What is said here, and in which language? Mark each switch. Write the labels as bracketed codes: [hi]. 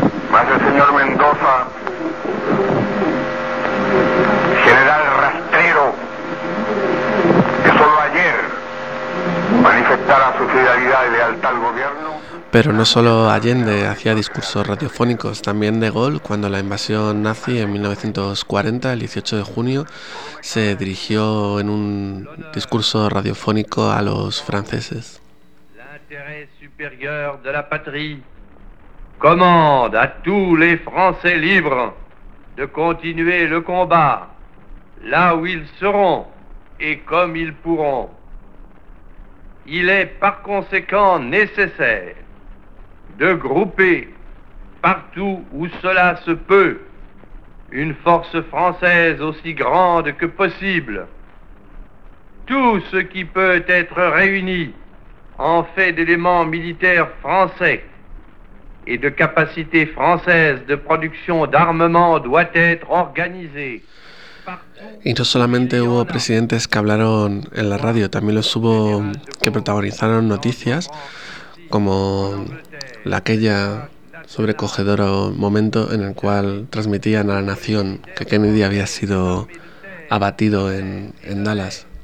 [es] Más el señor Mendoza, general rastrero, que solo ayer manifestara su fidelidad y lealtad al gobierno. Pero no solo Allende hacía discursos radiofónicos, también De Gaulle, cuando la invasión nazi en 1940, el 18 de junio, se dirigió en un discurso radiofónico a los franceses. [fr] L'intérêt supérieur de la patrie commande à tous les Français libres de continuer le combat là où ils seront et comme ils pourront. Il est par conséquent nécessaire de grouper partout où cela se peut une force française aussi grande que possible. Tout ce qui peut être réuni en fait d'éléments militaires français et de capacités françaises de production d'armement doit être organisé. [es] Y no solamente hubo presidentes que hablaron en la radio, también los hubo que protagonizaron noticias como la aquella sobrecogedora momento en el cual transmitían a la nación que Kennedy había sido abatido en Dallas.